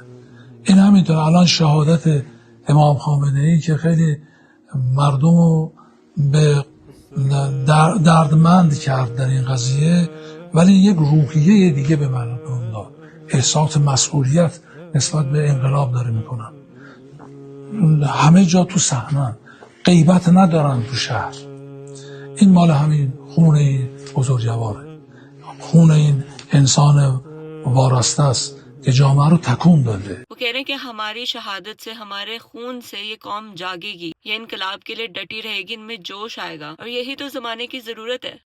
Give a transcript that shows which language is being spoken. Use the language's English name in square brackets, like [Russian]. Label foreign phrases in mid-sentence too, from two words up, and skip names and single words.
[Persian] این همینطور الان شهادت امام خامنه ای که خیلی مردم رو به دردمند کرد در این قضیه، ولی یک روحیه دیگه به مردم داد، احساس مسئولیت نسبت به انقلاب داره میکنن. همه جا تو صحنه، غیبت ندارن تو شهر. این مال همین خون این بزرگواره، خون این انسان وارسته است कि जो हमारो तकून दे। [Hindi] वो कह रहे हैं कि हमारी शहादत से, हमारे खून से ये कौम जागेगी, ये इनकलाब के लिए डटी रहेगी, इनमें जोश आएगा और यही तो जमाने की जरूरत है।